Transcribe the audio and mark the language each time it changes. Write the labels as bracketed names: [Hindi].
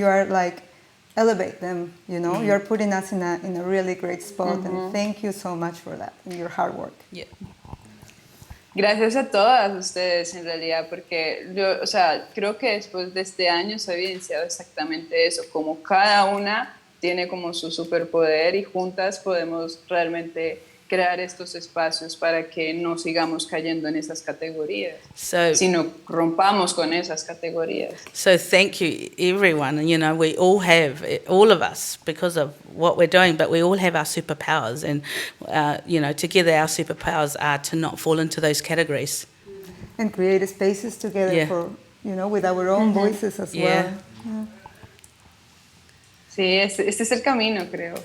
[English] You are like elevate them, you know. You're putting us in a really great spot, and thank you so much for that and your hard work. Yeah. [Spanish] Gracias a todas ustedes en realidad, porque yo, o sea, creo que después de este año se ha evidenciado exactamente eso, como cada una tiene como su superpoder y juntas podemos realmente crear estos espacios para que no sigamos cayendo en esas categorías, sino rompamos con esas categorías. [English] So thank you, everyone. You know, we all have, all of us, because of what we're doing, but we all have our superpowers. And, you know, together our superpowers are to not fall into those categories. And create spaces together for, you know, with our own voices as well. Yeah. [Spanish] Sí, este es el camino, creo.